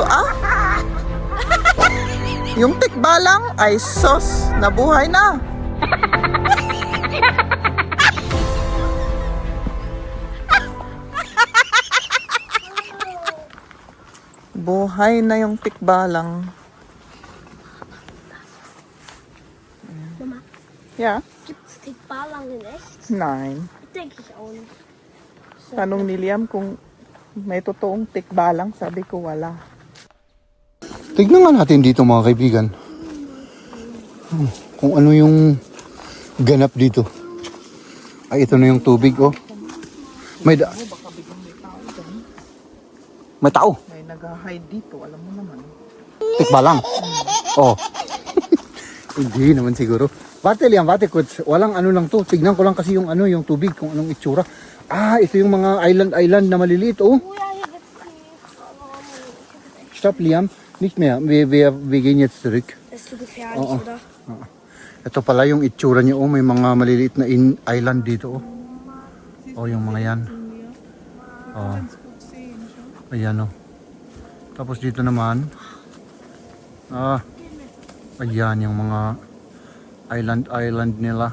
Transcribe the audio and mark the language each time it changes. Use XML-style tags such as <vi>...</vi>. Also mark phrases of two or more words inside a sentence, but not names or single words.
<tl>Ah! Yung tikbalang ay sos. Nabuhay na. Buhay na yung tikbalang.</tl> <de>Mama,</de> <en>Yeah.</en> <de>gibt's Tikbalang in echt? Nein. Denke ich auch nicht.</de> <tl>Tanong ni Liam kung may totoong tikbalang. Sabi ko wala. Tignan nga natin dito, mga kaibigan. Kung ano yung ganap dito. Ay, ito na yung tubig, oh. May may tao. May nag-hide dito. Alam mo naman. Tikbalang. Oh. Hindi naman siguro. Bate liyan, bate kuts. Walang ano lang to. Tignan ko lang kasi yung ano, yung tubig, kung anong itsura. Ah, ito yung mga island na maliliit, oh.</tl> <de>Oh ja, hier gibt's die. Stop, Liam. Nicht mehr. Wir gehen jetzt zurück. Das ist zu gefährlich,</de> <tl>Oo.</tl> <de>oder?</de> <tl>Ito pala yung itsura niyo, oh. May mga maliliit na island dito, oh. Oh, yung mga yan. Oh. Ayan, oh. Tapos dito naman. Ayan yung mga island nila.</tl>